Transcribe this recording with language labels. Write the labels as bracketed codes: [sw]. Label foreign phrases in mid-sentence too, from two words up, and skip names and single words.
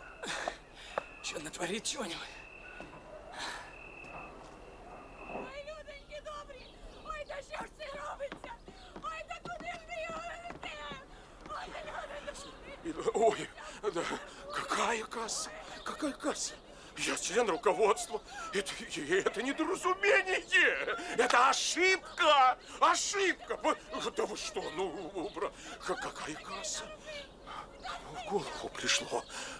[ru] Что натворит чего-нибудь? [uk] Ой, людоньки добрі! Ой, та що ж це робиться? Ой, та куди ж ви його ведете? Ой, людоньки! Ой, [ru] да, какая касса? Какая касса? Я член руководства. Это недоразумение. Это ошибка. Ошибка. Да вы что, ну, брат, какая касса? Кому в голову пришло, а?